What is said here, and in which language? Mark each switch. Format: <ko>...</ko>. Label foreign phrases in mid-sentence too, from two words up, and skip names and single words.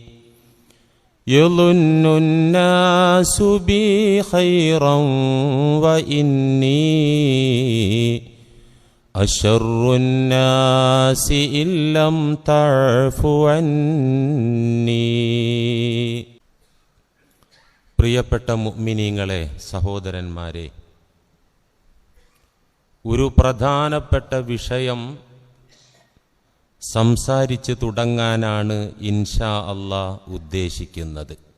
<ar>يظن الناس بي خيرا وإني أشر الناس إن لم تعف عني.</ar> <ml>പ്രിയപ്പെട്ട മുഅ്മിനീങ്ങളെ, സഹോദരന്മാരെ, ഒരു പ്രധാനപ്പെട്ട വിഷയം സംസാരിച്ചു തുടങ്ങാനാണ്</ml> <ar>إن شاء الله</ar> <ml>ഉദ്ദേശിക്കുന്നത്.</ml>